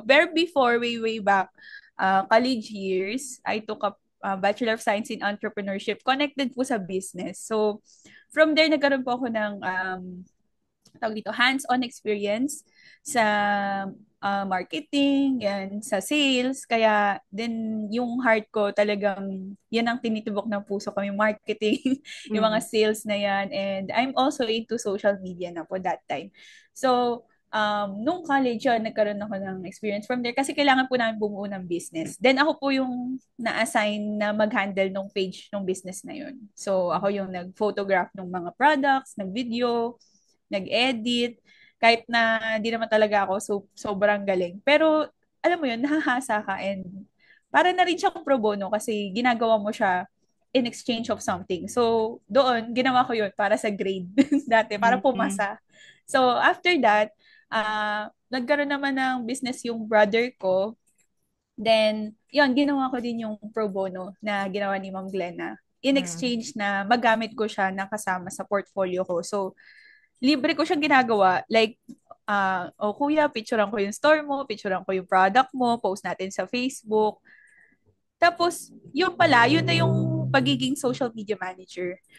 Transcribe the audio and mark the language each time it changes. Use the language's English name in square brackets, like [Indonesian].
[English] Pero before, way back, college years, I took a Bachelor of Science in Entrepreneurship, connected po sa business. [Filipino] So, from there, nagkaroon po ako ng tawag dito, hands-on experience sa marketing, yan, sa sales. Kaya din yung heart ko talagang yan ang tinitibok ng puso ko, yung marketing, yung mga Mm. sales na yan. [English] And I'm also into social media [Filipino] na po [English] that time. [Filipino] So, nung college yun, nagkaroon ako ng experience from there kasi kailangan po namin bumuo ng business. Then ako po yung na-assign na mag-handle ng page ng business na yun. So, ako yung nag-photograph ng mga products, nag-video, nag-edit, kahit na di naman talaga ako sobrang galing. Pero alam mo yun, nahahasa ka and para na rin siyang pro bono kasi ginagawa mo siya [English] in exchange of something. [Filipino] So, doon, ginawa ko yun para sa grade dati, para Mm. pumasa. So, after that, nagkaroon naman ng business yung brother ko. Then, yun, ginawa ko din yung pro bono na ginawa ni Ma'am Glenna. In Mm. exchange na magamit ko siya na kasama sa portfolio ko. So, libre ko siyang ginagawa. Like, oh kuya, picturean ko yung store mo, picturean ko yung product mo, post natin sa Facebook. Tapos, yun pala, yun na yung pagiging social media manager.